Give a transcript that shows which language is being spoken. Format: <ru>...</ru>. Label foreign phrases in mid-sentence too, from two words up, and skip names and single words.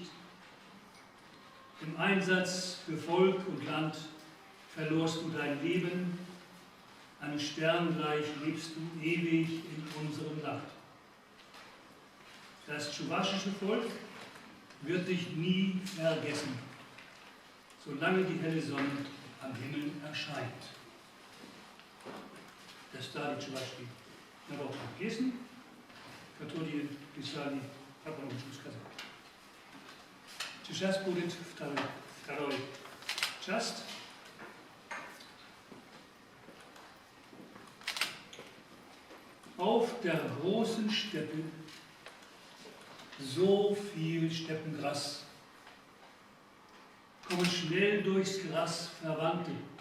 <de>Im Einsatz für Volk und Land verlorst du dein Leben, einem Stern gleich lebst du ewig in unserem Land. Das tschuwaschische Volk wird dich nie vergessen, solange die helle Sonne am Himmel erscheint.</de> <ru>Да старый чувашский народ песни, которые писали, как он лучше сказать. Сейчас будет второй часть.</ru> <de>Auf der großen Steppe so viel Steppengras, kommen schnell durchs Gras Verwandte.</de>